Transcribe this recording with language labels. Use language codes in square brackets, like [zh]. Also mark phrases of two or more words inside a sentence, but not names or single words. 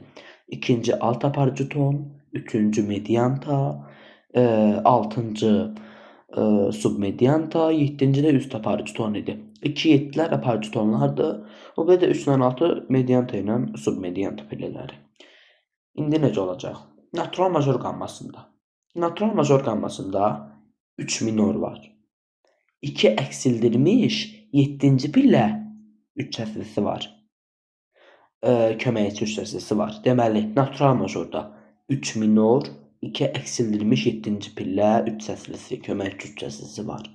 [az] İkinci alt aparıcı ton, üçüncü medianta, 6-cı submedianta, 7-ci də üst aparıcı ton idi. 2-7'lər aparıcı tonlardır. O və də 3 ilə 6 medianta ilə submedianta pillələri. İndi necə olacaq? [en] Natural major [az] qammasında. [en] Natural major [az] qammasında 3 minor var. 2 əksildilmiş 7-ci pillə 3 səslisi var. Köməkçi üç səslisi var. Deməli, [en] natural majorda [az] 3 minor, 2 əksildilmiş 7-ci pillə 3 səslisi, köməkçi üç səslisi var.